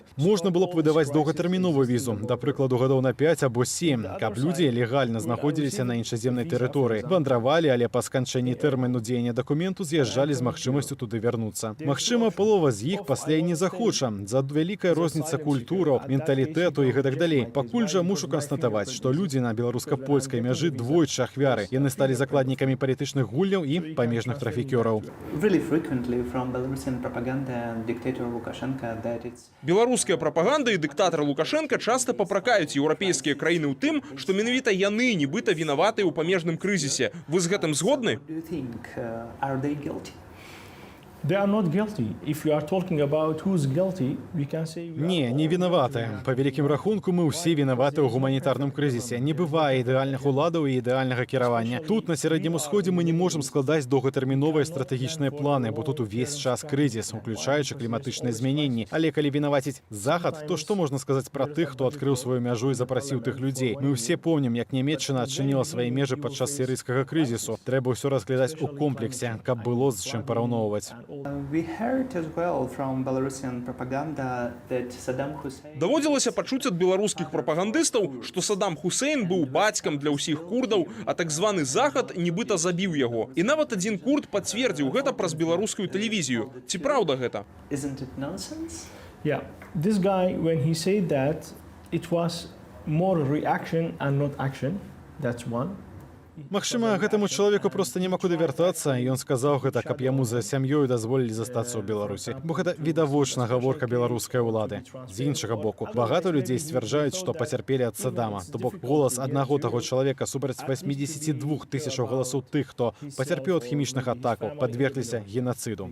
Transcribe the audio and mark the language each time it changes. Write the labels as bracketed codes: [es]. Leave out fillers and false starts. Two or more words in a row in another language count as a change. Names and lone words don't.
[be] Можна было б выдаваць доўгатэрміновую візу, да прыкладу гадоў на 5 або 7, каб людзі легальна знаходзіліся на іншаземнай тэрыторыі, вандравалі, але па сканчэнні тэрміну дзеяння дакументу з'язджалі з магчымасцю туды вярнуцца. Магчыма, палова з іх пасля і не захоча. За вялікая розніца культураў, менталітэту і гэтак далей. Пакуль жа мушу канстатаваць, што людзі на беларуска-польскай мяжы двойчы ахвяры. Яны сталі закладнікамі палітычных гульняў і памежных трафікёраў. [en] Really frequently from Belarusian propaganda and dictator Lukashenko that it's [be] Беларуская прапаганда і дыктатар Лукашенка часта папракаюць еўрапейскія краіны ў тым, што менавіта яны нібыта вінаватыя ў памежным крызісе. Вы з гэтым згодны? [en] do you think are they guilty? They are not guilty. If you are talking about who's guilty, we can say... [be] Не, не вінаватыя. Па вялікім рахунку, мы ўсе вінаваты ў гуманітарным крызісе. Не бывае ідэальных уладаў і ідэальнага кіравання. Тут, на Сярэднім Усходзе, мы не можам складаць доўгатэрміновыя стратэгічныя планы, бо тут увесь час крызіс, уключаючы кліматычныя змяненні. Але калі вінаваціць Захад, то што можна сказаць пра тых, хто адкрыў сваю мяжу і запрасіў тых людзей? Мы ўсе помнім, як Нямецчына адчыніла свае межы падчас сірыйскага крызісу. Трэба ўсё разглядаць у комплексе, каб было з чым параўноўваць. [en] We heard as well from Belarusian propaganda that Saddam Hussein [be] Даводзілася пачуць ад беларускіх прапагандыстаў, што Саддам Хусейн быў бацькам для ўсіх курдаў, а так званы Захад нібыта забіў яго. І нават адзін курд пацвердзіў гэта праз беларускую тэлевізію. Ці праўда гэта? [en] isn't it nonsense? Yeah, this guy, when he said that, it was more reaction and not action. That's one. [be] Магчыма, гэтаму чалавеку проста няма куды вяртацца, і ён сказаў гэта, каб яму за сям'ёй дазволілі застацца ў Беларусі. Бо гэта відавочна гаворка беларускай улады. З іншага боку, багата людзей сцвярджаюць, што пацярпелі ад Саддама. То бок голас аднаго таго чалавека супраць 82 тысячаў галасоў тых, хто пацярпеў ад хімічных атакаў, падвергліся генацыду.